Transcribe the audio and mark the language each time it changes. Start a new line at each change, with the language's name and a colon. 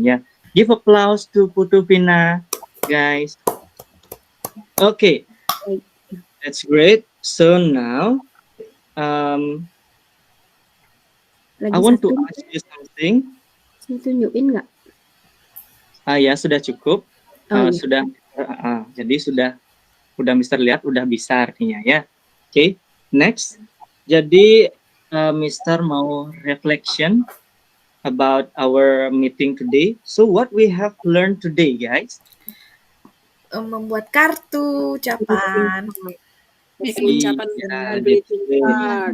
English: Ya, give applause to Putu Vina, guys. Okay, that's great. So now, I want to ask you something.
Indonesian: Saya tunjukin nggak? Ya, sudah cukup. Sudah, jadi sudah Mister lihat, udah bisa artinya ya. Oke, next. Jadi Mister mau
English: reflection about our meeting today. So what we have learned today, guys?
Indonesian: Membuat kartu ucapan. Ucapan greeting card.